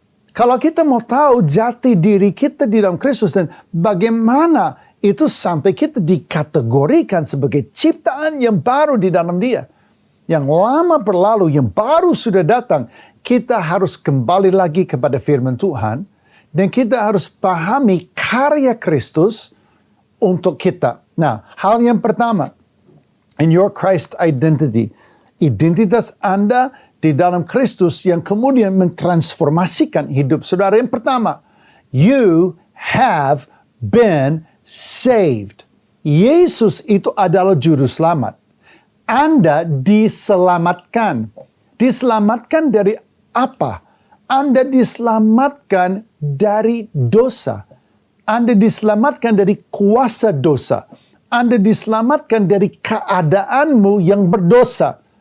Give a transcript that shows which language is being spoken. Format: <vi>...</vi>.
<id>Kalau kita mau tahu jati diri kita di dalam Kristus dan bagaimana itu sampai kita dikategorikan sebagai ciptaan yang baru di dalam Dia. Yang lama berlalu, yang baru sudah datang. Kita harus kembali lagi kepada firman Tuhan. Dan kita harus pahami karya Kristus untuk kita. Nah, hal yang pertama,</id> <en>in your Christ identity.</en> <id>Identitas Anda di dalam Kristus yang kemudian mentransformasikan hidup saudara. Yang pertama,</id> <en>you have been saved.</en> <id>Yesus itu adalah juru selamat. Anda diselamatkan. Diselamatkan dari apa? Anda diselamatkan dari dosa. Anda diselamatkan dari kuasa dosa. Anda diselamatkan dari keadaanmu yang berdosa.</id>